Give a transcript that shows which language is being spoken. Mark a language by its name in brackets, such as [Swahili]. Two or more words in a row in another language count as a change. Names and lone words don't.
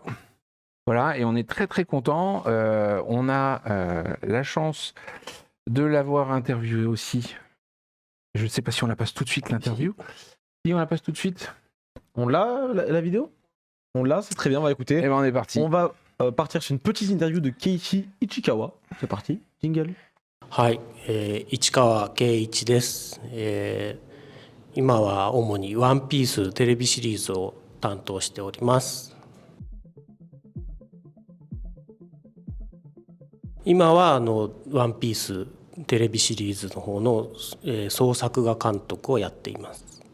[French] Voilà, et on est très très content. On a la chance de l'avoir interviewé aussi. Je ne sais pas si on la passe tout de suite l'interview. Si on la passe tout de suite. On l'a la vidéo? On l'a, c'est très bien, on va écouter. Et ben on est parti. On va partir sur une petite interview de Keiichi Ichikawa. C'est parti, jingle. [Japanese] はい、市川圭一です、今は主にワンピーステレビシリーズを担当しております。今はワンピーステレビシリーズの方の、総作画監督をやっています。